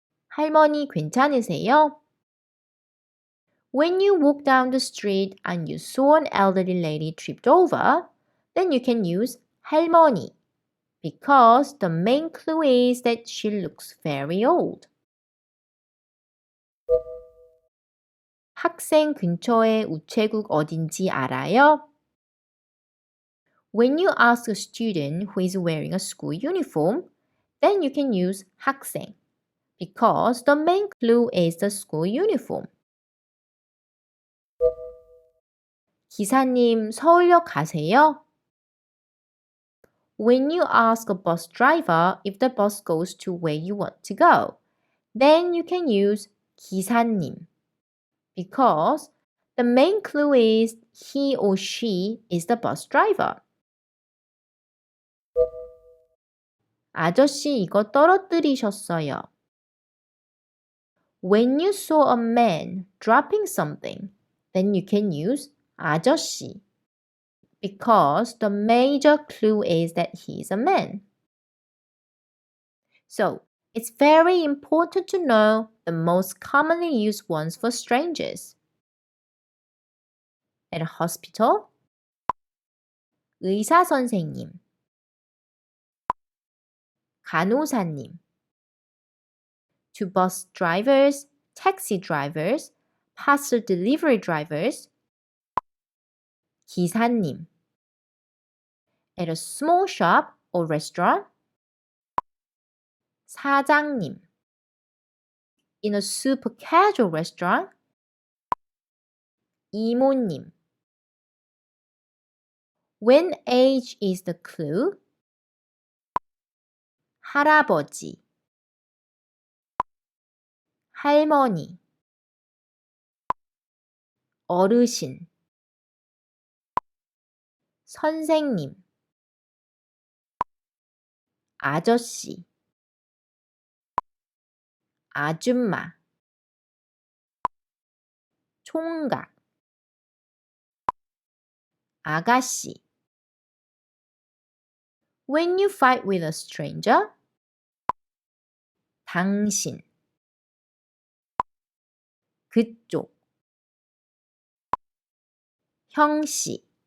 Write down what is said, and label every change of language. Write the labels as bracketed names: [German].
[Korean] 할머니 괜찮으세요? [English] When you walk down the street and you saw an elderly lady tripped over, then you can use 할머니 because the main clue is that she looks very old. [Korean] 학생 근처에 우체국 어딘지 알아요? [English] When you ask a student who is wearing a school uniform, then you can use 학생 because the main clue is the school uniform. [Korean] 기사님 서울역 가세요? [English] When you ask a bus driver if the bus goes to where you want to go, then you can use 기사님 because the main clue is he or she is the bus driver. [Korean] 아저씨 이거 떨어뜨리셨어요. [English] When you saw a man dropping something, then you can use 아저씨 because the major clue is that he is a man. So, it's very important to know the most commonly used ones for strangers. At a hospital, 의사 선생님, 간호사님. To bus drivers, taxi drivers, parcel delivery drivers, 기사님. At a small shop or restaurant, 사장님. In a super casual restaurant, 이모님. When age is the clue, 할아버지, 할머니, 어르신, 선생님, 아저씨, 아줌마, 총각, 아가씨. When you fight with a stranger, 당신, 그쪽, 형씨.